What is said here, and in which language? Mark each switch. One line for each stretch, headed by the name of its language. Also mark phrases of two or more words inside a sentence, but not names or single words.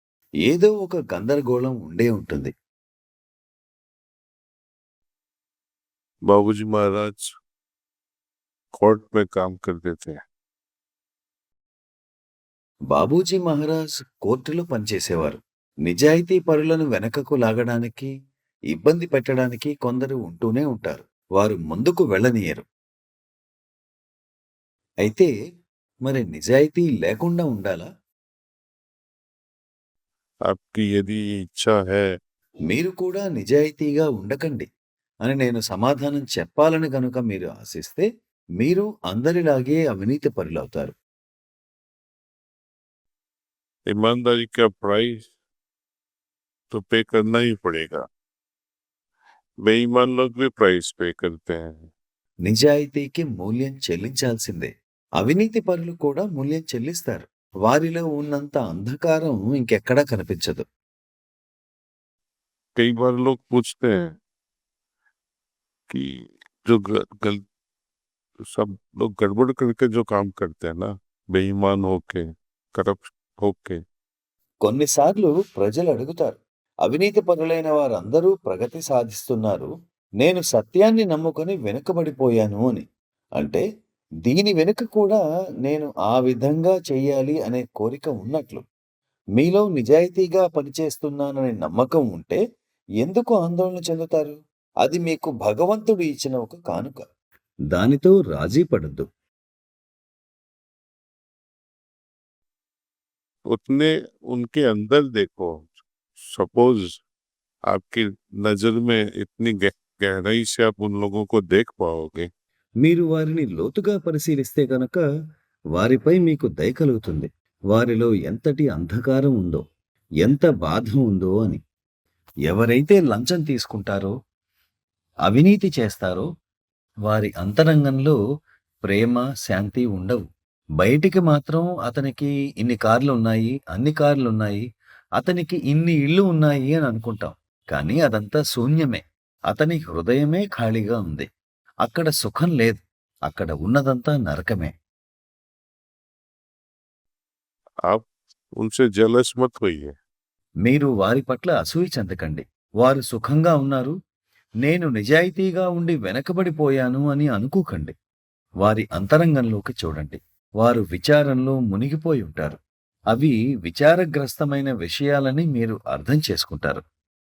Telugu: ఏదో ఒక గందరగోళం ఉండే ఉంటుంది.
Hindi: बाबूजी महाराज कोर्ट में काम करते थे।
Telugu: బాబూజీ మహారాజ్ కోర్టులో పనిచేసేవారు. నిజాయితీ పరులను వెనకకు లాగడానికి, ఇబ్బంది పెట్టడానికి కొందరు ఉంటూనే ఉంటారు. వారు ముందుకు వెళ్ళనీయరు. అయితే మరి నిజాయితీ లేకుండా ఉండాలా?
Hindi: आपकी यदि इच्छा है
Telugu: మీరు కూడా నిజాయితీగా ఉండకండి అని నేను సమాధానం చెప్పాలని గనుక మీరు ఆశిస్తే, మీరు అందరిలాగే అవినీతి పరులవుతారు.
Hindi: ईमानदारी का प्राइस तो पे करना ही पड़ेगा। बेईमान लोग भी प्राइस पे करते हैं।
Telugu: నిజాయితీకి మూల్యం చెల్లించాల్సిందే. అవినీతి పరులు కూడా మూల్యం చెల్లిస్తారు. వారిలో ఉన్నంత అంధకారం ఇంకెక్కడా కనిపించదు.
Hindi: कई बार लोग पूछते हैं कि जो सब लोग गड़बड़ करके जो काम करते हैं ना, बेईमान होके, करप्ट होके,
Telugu: కొన్నిసార్లు ప్రజలు అడుగుతారు, అవినీతి పరులైన వారందరూ ప్రగతి సాధిస్తున్నారు, నేను సత్యాన్ని నమ్ముకొని వెనుకబడిపోయాను అని. అంటే దీని వెనుక కూడా నేను ఆ విధంగా చెయ్యాలి అనే కోరిక ఉన్నట్లు. మీలో నిజాయితీగా పనిచేస్తున్నాననే నమ్మకం ఉంటే ఎందుకు ఆందోళన చెందుతారు? అది మీకు భగవంతుడు ఇచ్చిన ఒక కానుక. దానితో రాజీ పడద్దు.
Hindi: उतने उनके अंदर देखो। सपोज आपकी नजर में इतनी गहराई से आप उन लोगों को देख पाओगे।
Telugu: మీరు వారిని లోతుగా పరిశీలిస్తే గనక వారిపై మీకు దయ కలుగుతుంది. వారిలో ఎంతటి అంధకారం ఉందో, ఎంత బాధ ఉందో అని. ఎవరైతే లంచం తీసుకుంటారో, అవినీతి చేస్తారో, వారి అంతరంగంలో ప్రేమ, శాంతి ఉండవు. బయటికి మాత్రం అతనికి ఇన్ని కార్లున్నాయి, అన్ని కార్లున్నాయి, అతనికి ఇన్ని ఇళ్ళు ఉన్నాయి అని అనుకుంటాం. కానీ అదంతా శూన్యమే. అతని హృదయమే ఖాళీగా ఉంది. అక్కడ సుఖం లేదు. అక్కడ ఉన్నదంతా నరకమే.
Hindi: आप उनसे जेलस मत होइए।
Telugu: మీరు వారి పట్ల అసూయ చెందకండి. వారు సుఖంగా ఉన్నారు, నేను నిజాయితీగా ఉండి వెనకబడిపోయాను అని అనుకోకండి. వారి అంతరంగంలోకి చూడండి. వారు విచారంలో మునిగిపోయి ఉంటారు. అవి విచారగ్రస్తమైన విషయాలని మీరు అర్థం చేసుకుంటారు.